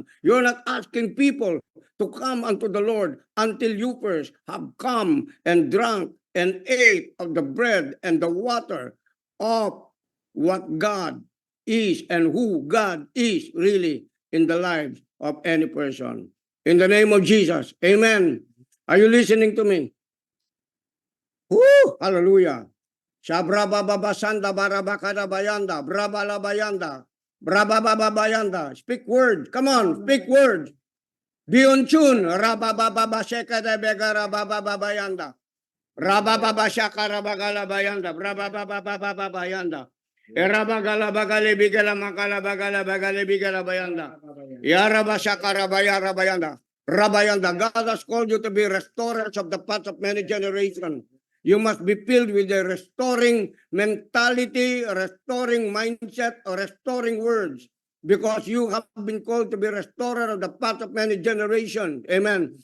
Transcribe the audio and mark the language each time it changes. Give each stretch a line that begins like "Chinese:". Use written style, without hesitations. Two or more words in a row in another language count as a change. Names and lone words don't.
English: You're not asking people to come unto the Lord until you first have come and drunk and ate of the bread and the water of what God is and who God is really in the lives of any person. In the name of Jesus, amen. Are you listening to me? Woo! Hallelujah. Shabraba babasanda barabakada bayanda, braba labayanda, braba babayanda. Speak words. Come on, speak words. Be on tune. Rababa sheka de begara baba babayanda. Rababa shaka rabagala bayanda, braba babayanda. Erabagala bagale bigala makala bagala bagale bigala bayanda. Yaraba shaka rabayara bayanda. Rabayanda. God has called you to be restorers of the paths of many generations. You must be filled with a restoring mentality, a restoring mindset, or restoring words, because you have been called to be restorer of the path of many generations. Amen.